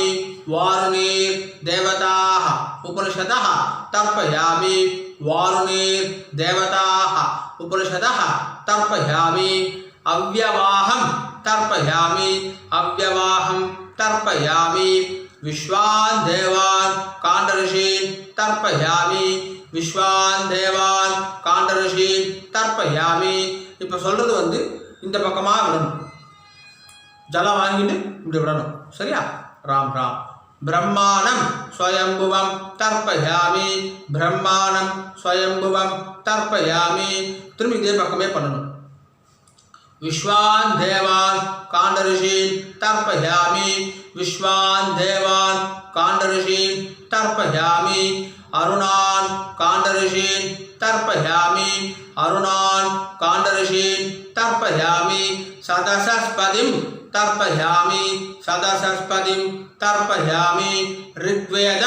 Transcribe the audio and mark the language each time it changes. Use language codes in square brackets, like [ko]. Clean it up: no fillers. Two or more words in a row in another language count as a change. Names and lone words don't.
[sa] वारुणीर्देवताः उपनिषदः तर्पयामि वारुणीर्देवताः उपनिषदः तर्पयामि अव्यवाहं तर्पयामि अव्यवाहं तर्पयामि विश्वान् देवान् काण्डऋषीन् तर्पयामि विश्वान् देवान् काण्डऋषीन् तर्पयामि. [ta] இப்போ சொல்றது வந்து இந்த பக்கமாக விடணும். ஜலம் வாங்கிட்டு இப்படி விடணும். சரியா? ராம் ராம். [sa] ब्रह्माणं स्वयंभुवं तर्पयामि ब्रह्माणं स्वयंभुवं तर्पयामि. [ta] திரும்பி இதே பக்கமே பண்ணணும். [sa] विश्वान् देवान् काण्डऋषीन् तर्पयामि विश्वान् देवान् काण्डऋषीन् तर्पयामि अरुणान् काण्डऋषीन् तर्पयामि अरुणान् काण्डऋषीन् तर्पयामि सदसस्पतिं तर्पयामि सदसस्पतिं तर्पयामि ऋग्वेदं